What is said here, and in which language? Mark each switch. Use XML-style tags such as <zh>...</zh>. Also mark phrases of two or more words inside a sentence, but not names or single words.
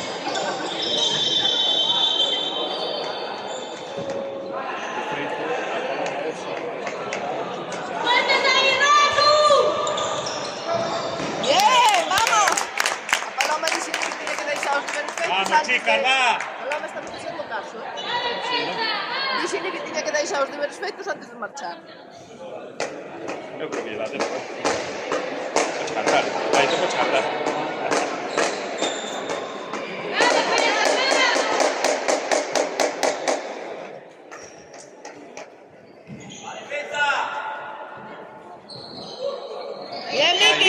<es>Bien, vamos.</es> <gl>A Paloma dixen que tiña que deixar os deberes feitos</gl> <es>Vamos, antes chicas, de... va.</es> <gl>Paloma está facendo caso, Dixen que tiña que deixar os deberes feitos antes de marchar.</gl> <es>Yo creo que la tengo. Descartar. Ahí tengo que descartar. Bien, Vicky.</es>